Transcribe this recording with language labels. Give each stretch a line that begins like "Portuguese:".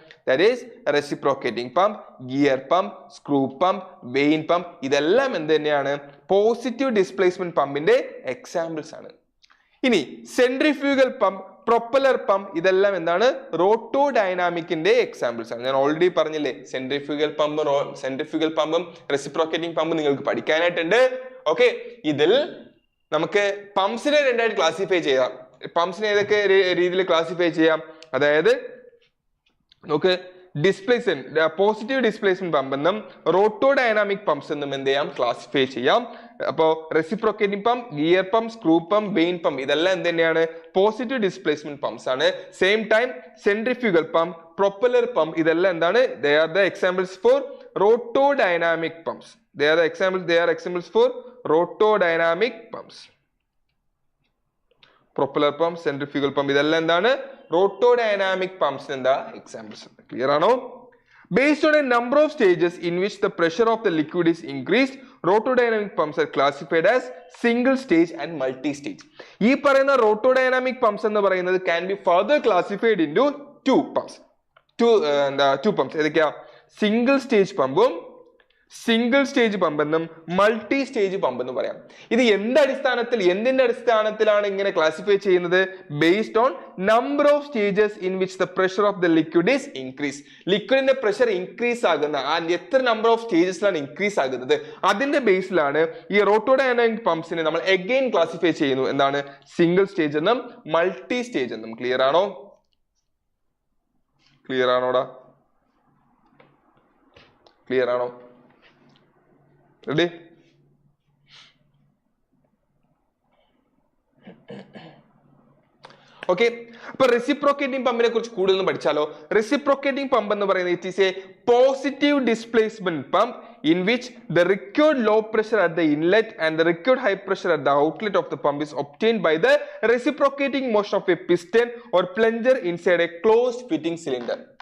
English: That is reciprocating pump, gear pump, screw pump, vane pump.
Malayalam: ഇതെല്ലാം എന്ത് തന്നെയാണ്? Positive displacement പമ്പിന്റെ examples ആണ്. ഇനി സെൻട്രിഫ്യൂഗൽ പമ്പ്, പ്രൊപ്പലർ പമ്പ് ഇതെല്ലാം എന്താണ് റോട്ടോ ഡൈനാമിക്കിന്റെ എക്സാമ്പിൾസ് ആണ്. ഞാൻ ഓൾറെഡി പറഞ്ഞില്ലേ സെൻട്രിഫ്യൂഗൽ പമ്പും റെസിപ്രോക്കേറ്റിംഗ് പമ്പും നിങ്ങൾക്ക് പഠിക്കാനായിട്ടുണ്ട്. ഓക്കെ, ഇതിൽ നമുക്ക് പമ്പ്സിനെ രണ്ടായിട്ട് ക്ലാസിഫൈ ചെയ്യാം. പമ്പ്സിനെ ഏതൊക്കെ രീതിയിൽ ക്ലാസിഫൈ ചെയ്യാം? അതായത് നമുക്ക് ഡിസ്പ്ലേസ്മെന്റ് പോസിറ്റീവ് ഡിസ്പ്ലേസ്മെന്റ് പമ്പ് എന്നും റോട്ടോ ഡൈനാമിക് പമ്പ്സ് എന്നും എന്ത് ചെയ്യാം ക്ലാസിഫൈ ചെയ്യാം. അപ്പോ reciprocating pump, gear pump, screw pump, vein pump ഇതെല്ലാം എന്ത് തന്നെയാണ് പോസിറ്റീവ് ഡിസ്പ്ലേസ്മെന്റ് പമ്പ്സ് ആണ്. Same time centrifugal pump, propeller pump ഇതെല്ലാം എന്താണ്
English: they are the examples for rotodynamic pumps. They are examples for rotodynamic pumps.
Malayalam: Propeller pump, centrifugal pump ഇതെല്ലാം എന്താണ് rotodynamic pumps എന്താ examples. Clear ആണോ?
English: Based on a number of stages in which the pressure of the liquid is increased, rotodynamic pumps are classified as single stage and multi stage.
Malayalam: ഈ പറയുന്ന
English: rotodynamic pumps
Malayalam: എന്ന് പറയുന്നത്
English: can be further classified into two pumps. Two pumps
Malayalam: ഏതൊക്കെയാ? Single stage പമ്പും single stage pump എന്നും multi stage pump എന്ന് പറയാം. ഇത് എന്തിന്റെ അടിസ്ഥാനത്തിലാണ് ഇങ്ങനെ ക്ലാസിഫൈ ചെയ്യുന്നത്?
English: Based on number of stages in which the pressure of the liquid is increase.
Malayalam: ലിക്വിഡിന്റെ pressure increase ആകുന്ന എത്ര നമ്പർ ഓഫ് സ്റ്റേജസിലാണ് ഇൻക്രീസ് ആകുന്നത് അതിന്റെ ബേസിലാണ് ഈ റോട്ടോഡൈനാമിക് പമ്പ്സിനെ നമ്മൾ അഗൈൻ ക്ലാസിഫൈ ചെയ്യുന്നു. എന്താണ്? സിംഗിൾ സ്റ്റേജ് എന്നും മൾട്ടി സ്റ്റേജ് എന്നും. ക്ലിയർ ആണോ? ക്ലിയർ ആണോടാ? ക്ലിയർ ആണോ? റെഡി? ഓക്കെ, അപ്പൊ റെസിപ്രോക്കേറ്റിംഗ് പമ്പിനെ കുറിച്ച് കൂടുതൽ പഠിച്ചാലോ?
English: reciprocating pump
Malayalam: എന്ന് പറയുന്നത്
English: It is a positive displacement pump in which the required low pressure at the inlet and the required high pressure at the outlet of the pump is obtained by the reciprocating motion of a piston or plunger inside a closed fitting cylinder.